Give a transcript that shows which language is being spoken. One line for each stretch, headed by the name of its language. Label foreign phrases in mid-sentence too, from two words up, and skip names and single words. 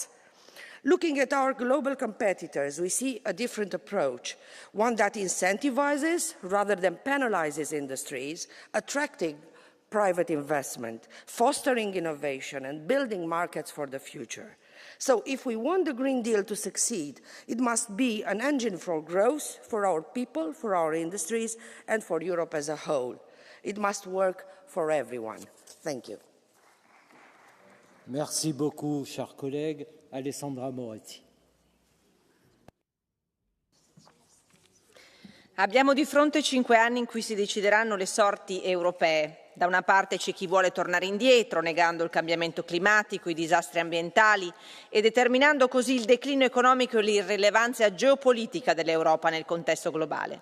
English: Looking at our global competitors, we see a different approach, one that incentivizes rather than penalizes industries, attracting private investment, fostering innovation, and building markets for the future. So if we want the Green Deal to succeed, it must be an engine for growth for our people, for our industries, and for Europe as a whole. It must work for everyone. Thank you.
French: Merci beaucoup, chers collègues. Alessandra Moretti.
Italian: Abbiamo di fronte 5 anni in cui si decideranno le sorti europee. Da una parte c'è chi vuole tornare indietro, negando il cambiamento climatico, i disastri ambientali e determinando così il declino economico e l'irrilevanza geopolitica dell'Europa nel contesto globale.